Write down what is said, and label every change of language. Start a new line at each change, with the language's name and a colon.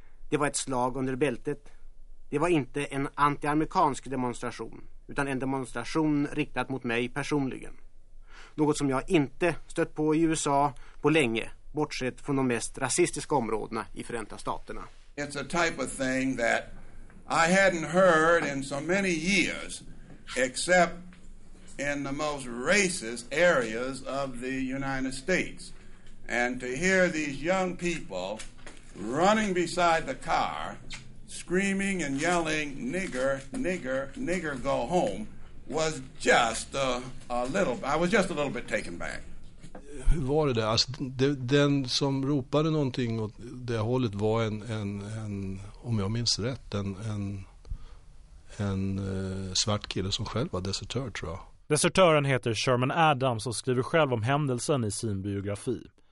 Swedish: Det var ett slag under bältet. Det var inte en antiamerikansk demonstration utan en demonstration riktad mot mig personligen. Något som jag inte stött på i USA på länge, bortsett från de mest rasistiska områdena i Förenta Staterna.
English: It's a type of thing that I hadn't heard in so many years except in the most racist areas of the United States. And to hear these young people running beside the car screaming and yelling nigger, nigger, nigger, go home was just a little bit taken back.
Swedish: Hur var det där? Alltså, den som ropade någonting åt det hållet var en om jag minns rätt, en svart kille som själv var desertör, tror jag. Desertören heter Sherman Adams och skriver själv om händelsen i sin biografi.